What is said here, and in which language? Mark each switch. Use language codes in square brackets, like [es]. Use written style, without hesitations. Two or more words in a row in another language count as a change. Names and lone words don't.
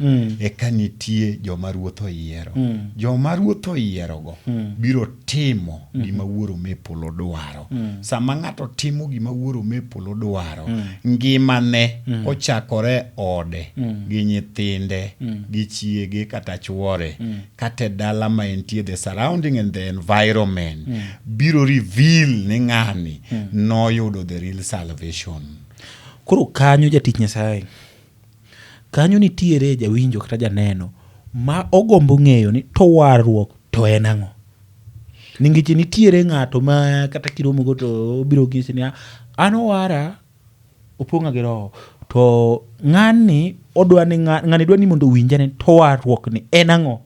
[luo] Eka nitie joma Ruoth oyiero. Joma Ruoth oyiero go biro timo gima Wuoro me polo dwaro. Sama ng'ato timo gima Wuoro me polo dwaro, ngimane ochakore ode gi nyithinde gi chiege kata chuore kata dala ma entie, [en] the surrounding and the environment biro reveal [luo] ni ng'ani noyudo [en] the real salvation. [luo] Koro kanyo jatich Nyasaye, kanyo nitiere jawinjo kata janeno ma ogombo ng'eyo ni to warruok to en ang'o. Ningichi nitiere ng'ato ma kata kiromo go to biro gisi ni an owara opong'a gi roho, to ng'ani dwa ni mondo winja ni to warruok ni en ang'o.